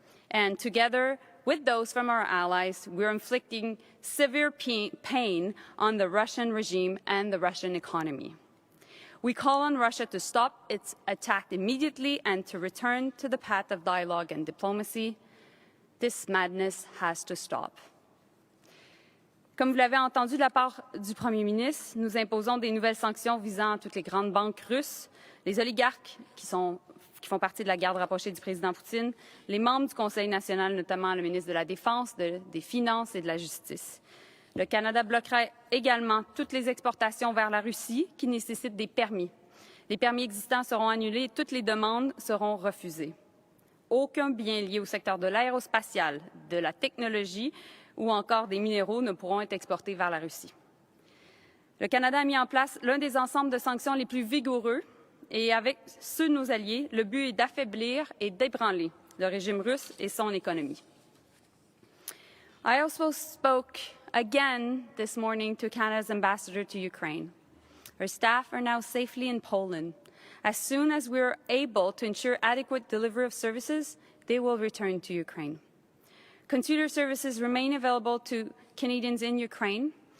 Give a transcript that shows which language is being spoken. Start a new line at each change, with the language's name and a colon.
English: And together with those from our allies, we're inflicting severe pain on the Russian regime and the Russian economy. We call on Russia to stop its attack immediately and to return to the path of dialogue and diplomacy. This madness has to stop.
French: Comme vous l'avez entendu de la part du Premier ministre, nous imposons des nouvelles sanctions visant toutes les grandes banques russes, les oligarques qui font partie de la garde rapprochée du président Poutine, les membres du Conseil national, notamment le ministre de la Défense, des Finances et de la Justice. Le Canada bloquera également toutes les exportations vers la Russie qui nécessitent des permis. Les permis existants seront annulés et toutes les demandes seront refusées. Aucun bien lié au secteur de l'aérospatial, de la technologie ou encore des minéraux ne pourront être exportés vers la Russie. Le Canada a mis en place l'un des ensembles de sanctions les plus vigoureux et avec ceux de nos alliés, le but est d'affaiblir et d'ébranler le régime russe et son économie.
English: I also spoke again this morning to Canada's ambassador to Ukraine. Our staff are now safely in Poland. As soon as we are able to ensure adequate delivery of services, they will return to Ukraine. Consular services remain available to Canadians in Ukraine.